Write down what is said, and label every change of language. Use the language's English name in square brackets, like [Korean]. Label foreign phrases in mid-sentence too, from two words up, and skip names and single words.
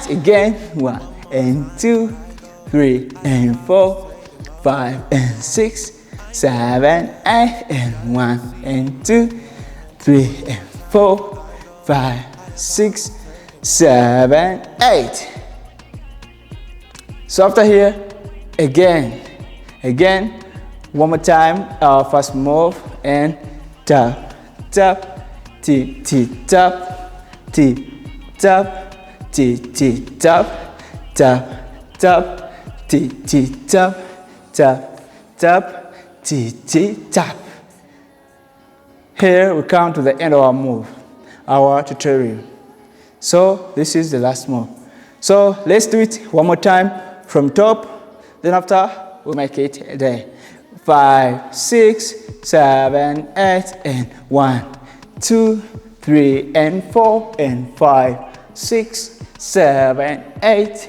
[English] Again, 1, and 2, 3, and 4, 5, and 6, 7, 8, and 1, and 2, 3, and 4, 5, 6, 7, 8. So after here, again, one more time, our first move, and tap, tap, t, tap, t, tap, t, tap, tap, tap, t, tap, tap, tap, t, tap. Here we come to the end of our move, our tutorial. So this is the last move. So let's do it one more time from top, then after we make it there. 5, 6, 7, 8, and 1, 2, 3, and 4, and 5, 6, 7, 8,